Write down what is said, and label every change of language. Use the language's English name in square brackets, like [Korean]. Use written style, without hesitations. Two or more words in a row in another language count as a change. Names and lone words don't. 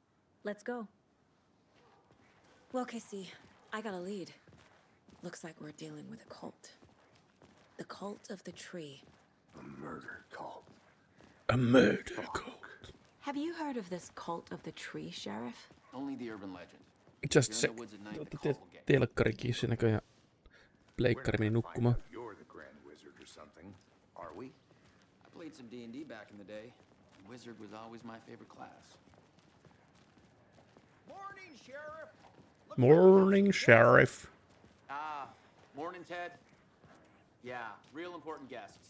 [English] Let's go. Well, Casey, I got a lead. Looks like we're dealing with a cult. The cult of the tree. A murder cult. A murder cult. Have you heard of this cult of the tree, Sheriff? Only the urban legend. Just You're in sec. the woods at night, the [Finnish] Otatte [English] call will get you. [Finnish] telkkarikiissa näköjään. Pleikkari meni nukkumaan. [English] You're the Grand Wizard or something, are we? I played some D&D back in the day. Wizard was always my favorite class. Morning, Sheriff. Morning, Sheriff. Ah, morning, Ted. Yeah, real important guests.